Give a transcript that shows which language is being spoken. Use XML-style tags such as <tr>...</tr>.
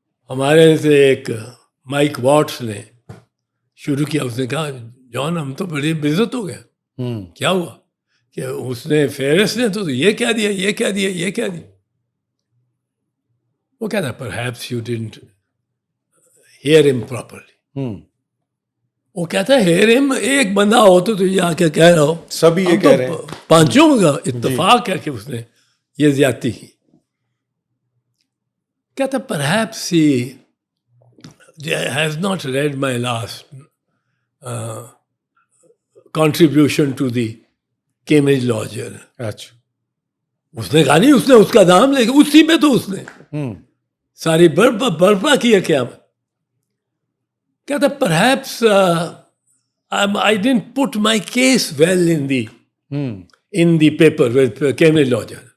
<ur>ہمارے سے ایک مائک واٹس نے شروع کیا، اس نے کہا جان ہم تو بڑی بےعزت ہو گئے۔ کیا ہوا؟ کہ اس نے فیرس نے تو یہ کہہ دیا، یہ کہہ دیا، یہ کہہ دیا۔ وہ کہتا ہے</ur> <en>perhaps you didn't hear him properly۔</en> <ur>وہ کہتا ہے hear him ایک بندہ ہو تو یہ آ کے کہہ رہا ہو، سبھی یہ کہہ رہے ہیں، پانچوں کا اتفاق ہے کہ اس نے یہ زیادتی کی۔ کہتا</ur> <en>perhaps he has not read my last contribution to the Cambridge Law Journal۔</en> <ur>اچھا اس نے کہا نہیں، اس نے اس کا نام لے کے اسی پہ تو اس نے ساری برپا کی ہے قیامت۔ کہتا</ur> <en>perhaps I didn't put my case well in the paper with Cambridge Law Journal۔</en>